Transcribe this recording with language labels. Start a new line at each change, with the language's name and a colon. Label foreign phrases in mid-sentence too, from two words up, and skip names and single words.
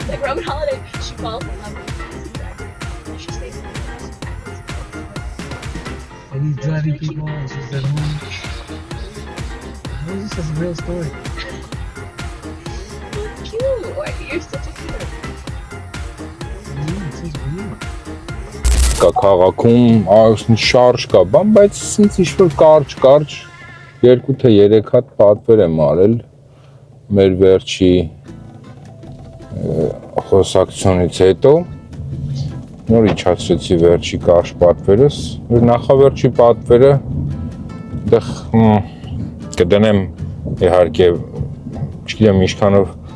English: Like Roman holiday, she falls in love with the taxi driver, and she stays in the house. And he's driving people and she's at home. How is this a real story? It's cute. Why you're such a cute. It's just weird.
Armenian: Կա քաղաքում շարժ կա, բան, բայց ինձ ինչ-որ կարճ 2 թե 3 հատ պատվեր եմ արել մեր վերջի խոսակցությունից հետո, նոր իջացրեցի վերջի կարճ պատվերս, նախավերջի պատվերը դեղ կդնեմ իհարկե, չգիտեմ ինչքանով